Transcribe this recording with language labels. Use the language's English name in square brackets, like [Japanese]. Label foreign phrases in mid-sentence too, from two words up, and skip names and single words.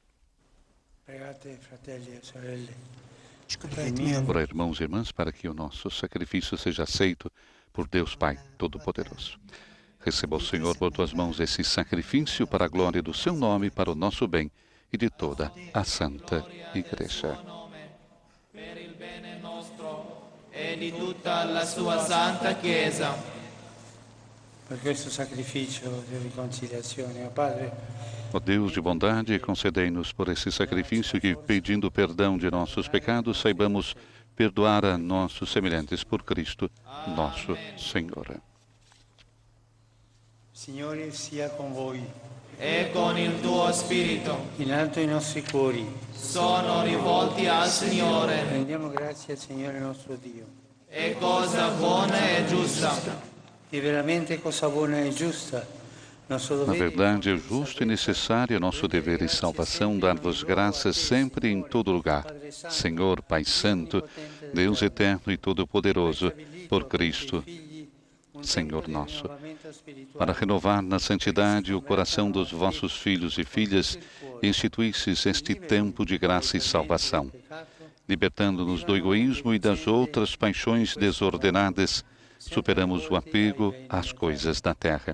[Portuguese] Ora, irmãos e irmãs, para que o nosso sacrifício seja aceito por Deus Pai Todo-Poderoso. Receba o Senhor por tuas mãos esse sacrifício para a glória do seu nome, para o nosso bem e de toda a Santa Igreja. [Italian] Per il bene nostro e di tutta la sua Santa Chiesa. Per questo sacrificio di riconciliazione, Padre. [Portuguese] Ó Deus de bondade, concedei-nos por esse sacrifício que, pedindo perdão de nossos pecados, saibamos perdoar a nossos semelhantes por Cristo, nosso Senhor. [Italian] Signore sia con voi. E con il tuo spirito. In alto i nostri cuori. Sono rivolti al Signore. Rendiamo grazie al Signore nostro Dio. È cosa buona e giusta. E veramente cosa buona e giusta. [Portuguese] Na verdade, é justo e necessário, é nosso dever e salvação dar-vos graças sempre e em todo lugar. Senhor, Pai Santo, Deus eterno e todo-poderoso, por Cristo, Senhor nosso, para renovar na santidade o coração dos vossos filhos e filhas, instituísseis este tempo de graça e salvação, libertando-nos do egoísmo e das outras paixões desordenadas, superamos o apego às coisas da terra.